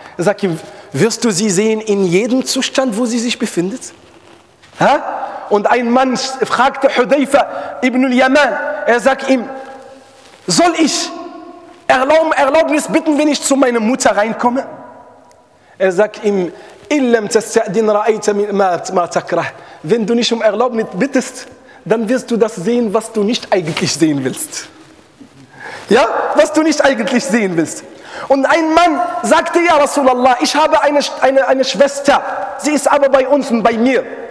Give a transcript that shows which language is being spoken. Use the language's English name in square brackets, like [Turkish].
[German] Er sagt ihm, wirst du sie sehen in jedem Zustand, wo sie sich befindet? Ha? Und ein Mann fragte Hudayfa ibn al-Yaman, er sagt ihm, soll ich Erlaubnis bitten, wenn ich zu meiner Mutter reinkomme? Er sagt ihm, [Arabic] إِلَّمْ تَسْتَعْدِنْ رَأَيْتَ مَا تَكْرَهْ. [German] Wenn du nicht um Erlaubnis bittest, dann wirst du das sehen, was du nicht eigentlich sehen willst. Ja? Was du nicht eigentlich sehen willst. Und ein Mann sagte, ja Rasulallah, ich habe eine Schwester, sie ist aber bei uns und bei mir.